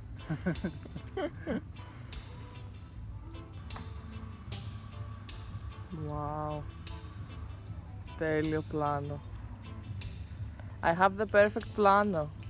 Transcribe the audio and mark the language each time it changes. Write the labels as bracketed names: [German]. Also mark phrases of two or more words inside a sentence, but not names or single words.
[English] Wow. [Greek] Τέλειο πλάνο. [English] I have the perfect πλάνο.